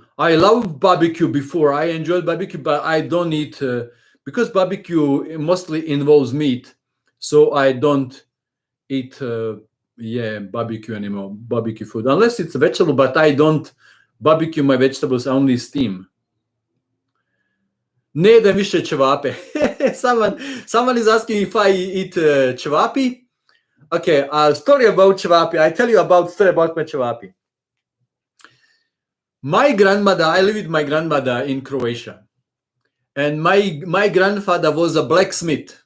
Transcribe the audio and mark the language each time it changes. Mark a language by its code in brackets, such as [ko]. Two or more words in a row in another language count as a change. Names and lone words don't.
[en] I love barbecue before. I enjoyed barbecue, but I don't eat because barbecue mostly involves meat. So I don't eat barbecue anymore, barbecue food, unless it's a vegetable, but I don't barbecue my vegetables, I only steam. [hr] Ne jedem više ćevape. [en] Someone is asking if I eat ćevapi. Okay, story about ćevapi. I tell you about story about my ćevapi. My grandmother, I live with my grandmother in Croatia, and my grandfather was a blacksmith.